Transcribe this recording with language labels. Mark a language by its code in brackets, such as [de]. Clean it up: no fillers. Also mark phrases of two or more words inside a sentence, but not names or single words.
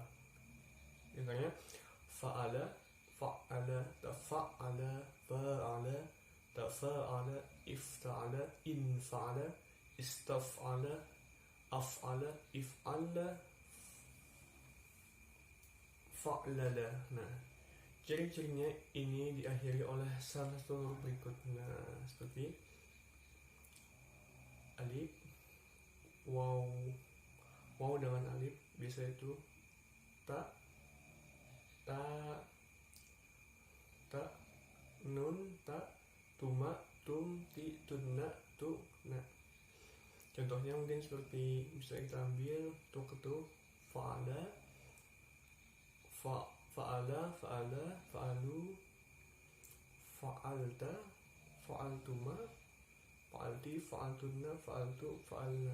[ar] Misalnya فَعَلَ، فَعَّلَ، تَفَعَّلَ، فَاعَلَ، تَفَاعَلَ، اِفْتَعَلَ، اِنْفَعَلَ، اِسْتَفْعَلَ، أَفْعَلَ، اِفْعَلَّ، فَعْلَلَ. [id] Nah, ciri-cirinya ini diakhiri oleh salah satu huruf berikut. Nah, seperti alif, waw dengan alif, biasa itu [ar] تَ، نُون، تَ، تُمَا، تُمْ، تِ، تُنَّ، تُ، نَا. [id] Contohnya mungkin seperti bisa kita ambil tuh [ar] فَعَلَ، فَعَلَا، فَعَلُوا، فَعَلْتَ، فَعَلْتُمَا، فَعَلْتِ، فَعَلْتُنَّ، فَعَلْتُ، فَعَلْنَا.